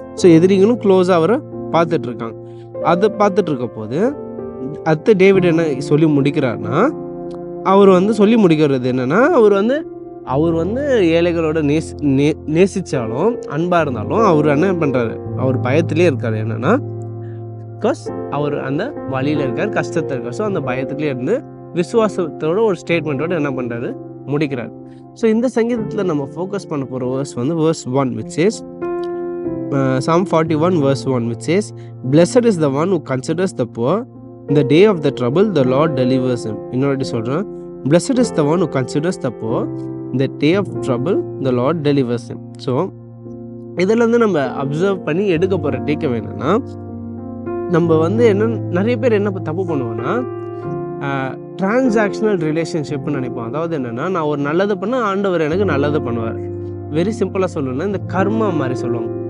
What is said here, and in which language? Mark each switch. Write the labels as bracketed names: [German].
[Tamil] So எதிரிங்களும் க்ளோஸாக அவரை பார்த்துட்ருக்காங்க. அதை பார்த்துட்ருக்க போது அடுத்து டேவிட் என்ன சொல்லி முடிக்கிறாருன்னா, அவர் வந்து சொல்லி முடிக்கிறது என்னென்னா, அவர் வந்து ஏழைகளோட நேசித்தாலும் அன்பாக இருந்தாலும் அவர் என்ன பண்ணுறாரு, அவர் பயத்திலே இருக்கார். என்னென்னா, பிகாஸ் அவர் அந்த வழியில் இருக்கார், கஷ்டத்தில் இருக்கார். ஸோ அந்த பயத்துலேயே இருந்து விசுவாசத்தோட ஒரு ஸ்டேட்மெண்ட்டோடு என்ன பண்ணுறாரு, முடிக்கிறார். ஸோ இந்த சங்கீதத்தில் நம்ம ஃபோக்கஸ் பண்ண போகிற வேர்ஸ் வந்து [English] verse 1 which says, Psalm 41 verse 1 which says, "Blessed is the one who considers the poor. In the day of the trouble, the Lord delivers him." [Tamil] இன்னொரு சொல்கிறேன், [English] "Blessed is the one who considers the poor. In the day of trouble, the Lord delivers him." [Tamil] So இதிலேருந்து நம்ம observe பண்ணி எடுக்க போகிற take வேணும்னா, நம்ம வந்து என்ன, நிறைய பேர் என்ன தப்பு பண்ணுவோன்னா, டிரான்சாக்ஷனல் ரிலேஷன்ஷிப்னு நினைப்போம். அதாவது என்னென்னா, நான் ஒரு நல்லது பண்ணால் ஆண்டவர் எனக்கு நல்லது பண்ணுவார். வெரி சிம்பிளாக சொல்லணும்னா, இந்த கர்மா மாதிரி சொல்லுவாங்க.